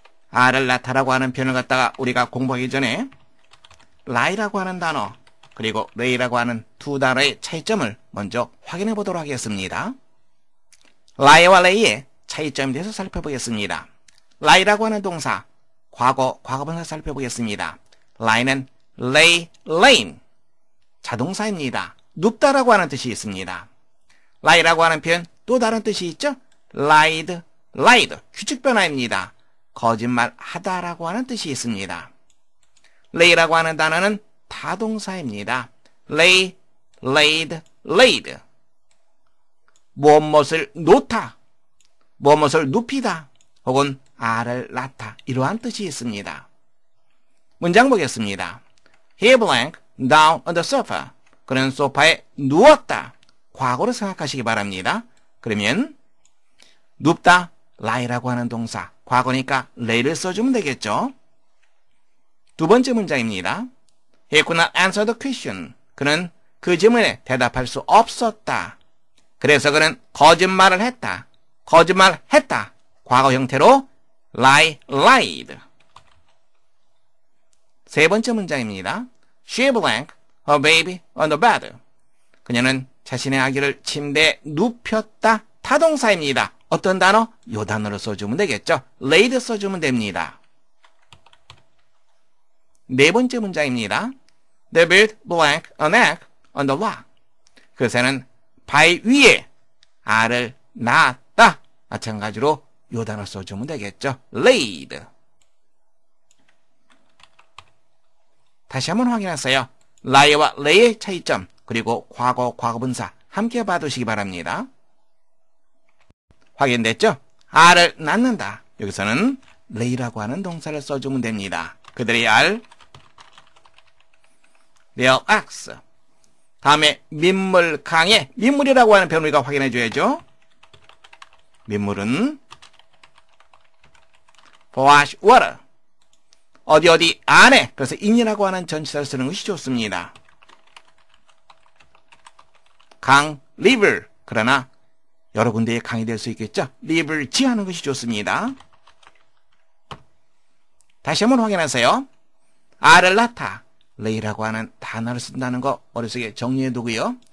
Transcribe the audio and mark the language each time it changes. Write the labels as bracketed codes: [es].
[ko] 알을 낳다라고 하는 표현을 갖다가 우리가 공부하기 전에 lie라고 하는 단어, 그리고 lay라고 하는 두 단어의 차이점을 먼저 확인해 보도록 하겠습니다. lie와 lay의 차이점에 대해서 살펴보겠습니다. lie라고 하는 동사, 과거, 과거분사 살펴보겠습니다. lie는 lay, laying, 자동사입니다. 눕다라고 하는 뜻이 있습니다. lie라고 하는 표현 또 다른 뜻이 있죠? lied, lied, 규칙 변화입니다. 거짓말하다라고 하는 뜻이 있습니다. lay라고 하는 단어는 타동사입니다. [en] lay, laid, laid. [ko] 무엇을 놓다, 무엇을 눕히다, 혹은 알을 낳다, 이러한 뜻이 있습니다. 문장 보겠습니다. [en] He blank down on the sofa. [ko] 그는 소파에 누웠다. 과거로 생각하시기 바랍니다. 그러면 눕다, lie라고 하는 동사, 과거니까 lay를 써주면 되겠죠. 두 번째 문장입니다. [en] He could not answer the question. [ko] 그는 그 질문에 대답할 수 없었다. 그래서 그는 거짓말을 했다. 거짓말했다. 과거 형태로 lie, lied. 세 번째 문장입니다. [en] She blank her baby on the bed. [ko] 그녀는 자신의 아기를 침대에 눕혔다. 타동사입니다. 어떤 단어? 요 단어를 써주면 되겠죠. laid 써주면 됩니다. 네 번째 문장입니다. [en] They built blank an egg on the rock. [ko] 그 새는 바위 위에 알을 낳았다. 마찬가지로 요 단어 써주면 되겠죠. [en] laid. [ko] 다시 한번 확인하세요. lie와 lay의 차이점, 그리고 과거, 과거분사 함께 봐두시기 바랍니다. 확인됐죠? 알을 낳는다. 여기서는 lay라고 하는 동사를 써주면 됩니다. 그들의 알, their eggs. 다음에 민물, 강에, 민물이라고 하는 표현 우리가 확인해 줘야죠. 민물은 fresh water. 어디 안에, 그래서 in이라고 하는 전치사를 쓰는 것이 좋습니다. 강, river. 그러나 여러 군데의 강이 될 수 있겠죠. river 지하는 것이 좋습니다. 다시 한번 확인하세요. 알을 낳다, lay라고 하는 단어를 쓴다는 거 머릿속에 정리해 두고요.